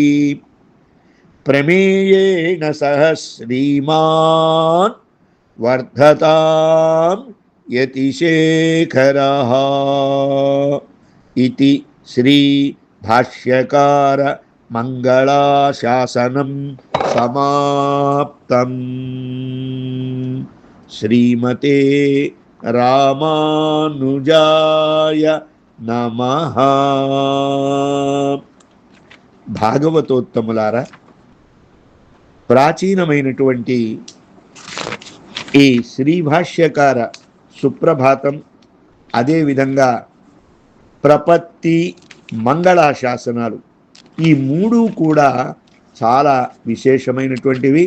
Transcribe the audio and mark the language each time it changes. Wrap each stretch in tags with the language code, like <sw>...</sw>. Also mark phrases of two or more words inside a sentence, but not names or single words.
<sa>प्रमेयेण सह श्रीमान् वर्धतां यतिशेखरः इति श्री भाष्यकार मंगलाशासनं समाप्तम्। श्रीमते रामानुजाय नमः।</sa> <te>భాగవతోత్తములారా, ప్రాచీనమైనటువంటి ఈ శ్రీ భాష్యకార సుప్రభాతం, అదేవిధంగా ప్రపత్తి, మంగళాశాసనాలు, ఈ మూడు కూడా చాలా విశేషమైనటువంటివి.</te>